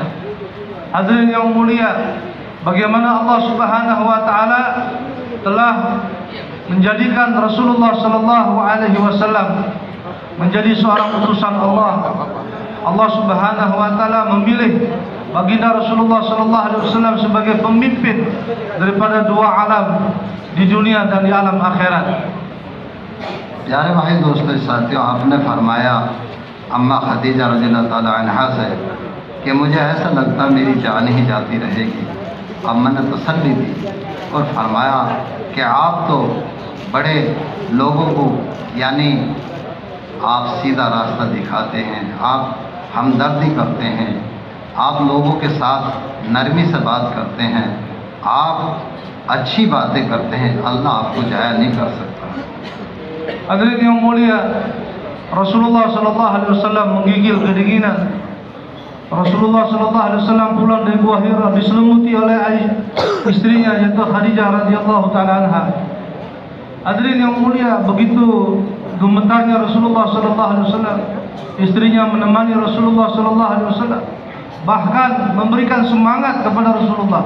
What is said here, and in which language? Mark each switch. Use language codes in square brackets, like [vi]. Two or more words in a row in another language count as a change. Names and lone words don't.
[ms] Hadirin yang mulia, bagaimana Allah [ar] سبحانه وتعالى [ms] telah menjadikan Rasulullah [ar] صلى الله عليه وسلم [ms] menjadi seorang utusan Allah. Allah [ar] سبحانه وتعالى [ms] memilih baginda Rasulullah [ar] صلى الله عليه وسلم [ms] sebagai pemimpin daripada dua alam di dunia dan di alam akhirat. [ur] پیارے بھائی دوستوں ساتھیوں، آپ نے فرمایا اماں خدیجہ [ar] رضي الله تعالى عنها [ur] سے کہ مجھے ایسا لگتا میری جان ہی جاتی رہے گی. اماں نے تسلی دی اور فرمایا کہ آپ تو بڑے لوگوں کو یعنی آپ سیدھا راستہ دکھاتے ہیں، آپ ہمدردی کرتے ہیں، آپ لوگوں کے ساتھ نرمی سے بات کرتے ہیں، آپ اچھی باتیں کرتے ہیں، اللہ آپ کو ضائع نہیں کر سکتا. [ms] Hadirin yang mulia, Rasulullah [ar] صلى الله عليه وسلم [ms] menggigil kedinginan. Rasulullah [ar] صلى الله عليه وسلم [ms] pulang dari Gua Hira diselimuti oleh istrinya yaitu Khadijah [ar] رضي الله تعالى عنها. [ms] Hadirin yang mulia, begitu gemetarnya Rasulullah [ar] صلى الله عليه وسلم, [ms] istrinya menemani Rasulullah [ar] صلى الله عليه وسلم, [ms] bahkan memberikan semangat kepada Rasulullah.